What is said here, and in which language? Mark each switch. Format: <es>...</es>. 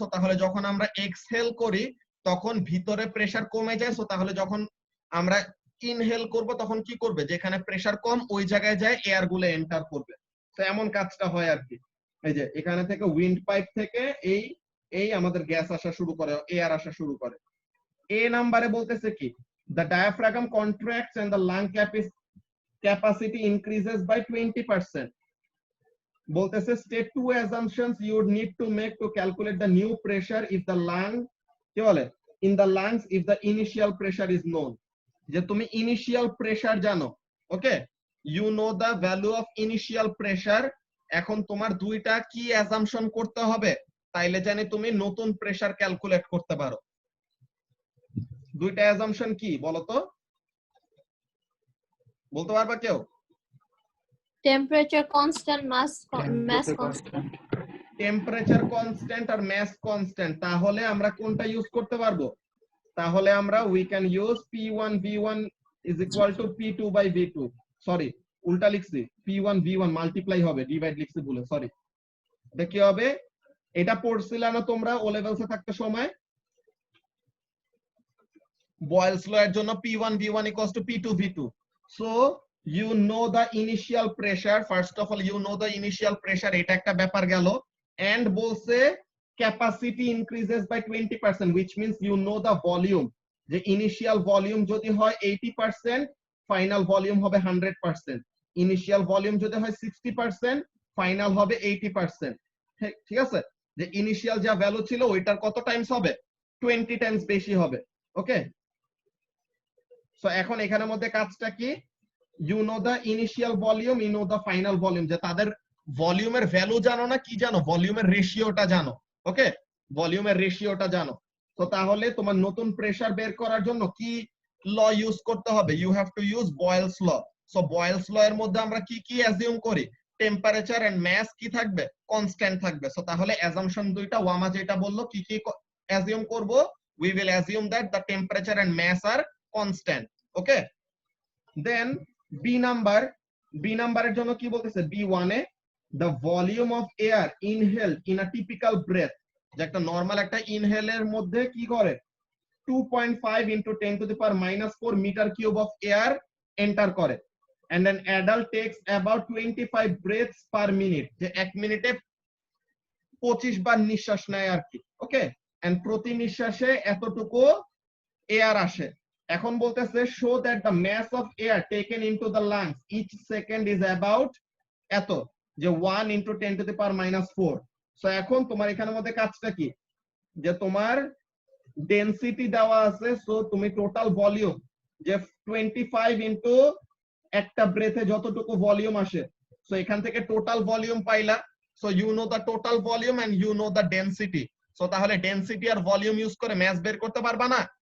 <bn>So তাহলে যখন আমরা এক্সহেল করি তখন ভিতরে প্রেসার কমে যায়, সো তাহলে যখন আমরা ইনহেল করব তখন কি করবে, যেখানে প্রেসার কম ওই জায়গায় যায় এয়ার গুলো এন্টার করবে। তো এমন কাজটা হয় আর কি। এই যে এখানে থেকে উইন্ড পাইপ থেকে এই আমাদের গ্যাস আসা শুরু করে, এয়ার আসা শুরু করে। এ নাম্বারে বলতেছে কি,</bn> <en>the diaphragm contracts and the lung capacity increases by 20%.</en> <bn>বলতেছে</bn> <en>state two assumptions you would need to make to calculate the new pressure if the lung,</en> <bn>কি বলে,</bn> <en>in the lungs if the initial pressure is known।</en> <bn>যে তুমি initial pressure জানো, ওকে,</bn> <en>You know the value of initial pressure.</en> <bn>এখন তোমার দুইটা কি assumption করতে হবে, তাইলে জানি তুমি নতুন প্রেসার ক্যালকুলেট করতে পারো। দুইটা অ্যাসাম্পশন কি বলো তো, বলতে পারবা কেউ? টেম্পারেচার কনস্ট্যান্ট, মাস কনস্ট্যান্ট। টেম্পারেচার কনস্ট্যান্ট আর মাস কনস্ট্যান্ট, তাহলে আমরা কোনটা ইউজ করতে পারবো? তাহলে আমরা</bn> <en>We can use P1 V1 is equal to P2 by V2।</en> <bn>Sorry, উল্টা লিখছি, P1 V1 মাল্টিপ্লাই হবে, ডিভাইড লিখছি ভুলে, সরি। এটা কি হবে, এটা পড়ছিলা না তোমরা ও লেভেলসে থাকতে সময়, বয়েলস ল এর জন্য</bn> <en>P1 V1 equals to P2 V2। So you know the initial pressure, first of all you know the initial pressure,</en> <bn>এটা একটা ব্যাপার গেল।</bn> <en>and</en> <bn>বলছে</bn> <en>capacity increases by 20%, which means you know the volume,</en> <bn>যে ইনিশিয়াল ভলিউম যদি হয় 80%, final volume হবে 100%। Initial volume যদি হয় 60%, ফাইনাল হবে 80%। ঠিক আছে, যে ইনিশিয়াল যা ভ্যালু ছিল ওইটার কত টাইমস হবে, 20 টাইমস বেশি হবে। ওকে, সো এখন এখানের মধ্যে কাজটা কি,</bn> <en>you know the initial volume, you know the final volume,</en> <bn>যে তাদের ভলিউমের ভ্যালু জানো না কি জানো, ভলিউমের রেশিওটা জানো। ওকে, ভলিউমের রেশিওটা জানো। তো তাহলে তোমার নতুন প্রেসার বের করার জন্য কি ল ইউজ করতে হবে,</bn> <en>You have to use Boyle's law.</en> <bn>So বয়েলস ল এর মধ্যে আমরা কি কি অ্যাজিউম করি, টেম্পারেচার এন্ড ম্যাস কি থাকবে, কনস্ট্যান্ট থাকবে। সো তাহলে অ্যাজাম্পশন দুইটা, ওয়ামা যেটা বললো কি কি অ্যাজিউম করব,</bn> <en>We will assume that the temperature and mass are constant.</en> <bn>Okay, then B নাম্বারের জন্য কি বলতেছে, B1 A</bn> <en>the volume of air inhaled in a typical breath,</en> <bn>যে একটা নরমাল একটা ইনহেলের মধ্যে কি করে 2.5 into 10 to the power -4 meter cube of air enter করে,</bn> <en>and an adult takes about 25 breaths per minute,</en> <bn>যে এক মিনিটে 25 বার নিঃশ্বাস নেয় আর কি। ওকে, and প্রতি নিঃশ্বাসে এতটুকু এয়ার আসে। এখন বলতেছে</bn> <en>show that the mass of air taken into the lungs each second is about</en> <bn>এত, যে</bn> <en>1 into 10 to the power -4।</en> <bn>So এখন তোমার এখানের মধ্যে কাজটা কি, যে তোমার ডেনসিটি দেওয়া আছে, সো তুমি টোটাল ভলিউম যে 25 ইনটু একটা ব্রেথে যতটুকু ভলিউম আসে, সো এখান থেকে টোটাল ভলিউম পাইলা। So</bn> <en>You know the total volume and you know the density.</en> <bn>So তাহলে ডেনসিটি আর ভলিউম ইউজ করে ম্যাস বের করতে পারবা না?</bn>